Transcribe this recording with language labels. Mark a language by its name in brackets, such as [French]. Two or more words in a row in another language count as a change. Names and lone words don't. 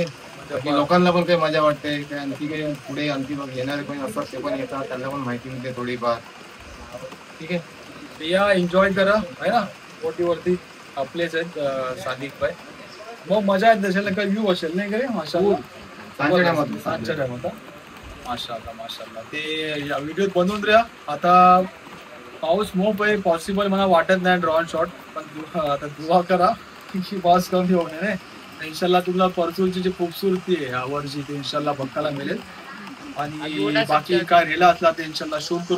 [Marathi] लोकांना पण काही मजा वाटते. आणखी काही पुढे आणखी येणारे पण असतात ते पण येतात. त्यांना पण माहिती मिळते थोडीफार. ठीक आहे. या एन्जॉय करा आहे ना. बोटीवरती आपलेच आहेत सादिक भाई. मग मजा येत असेल काही व्ह्यू असेल नाही का? माशाल्लाह सांच्या टायमात माशाल्लाह माशाल्लाह. ते या व्हिडिओत बनवून द्या. आता पाऊस मोप आहे पॉसिबल मला वाटत नाही [English] drone shot [Marathi] पण आता दुआ करा की पाऊस कमी होऊ नये. इन्शाल्लाह तुम्हाला परचूरची जी खूबसूरती आहे यावरची ते इन्शाल्लाह बघायला मिळेल. आणि बाकी काय राहिला असला ते इन्शाल्लाह शूट करू.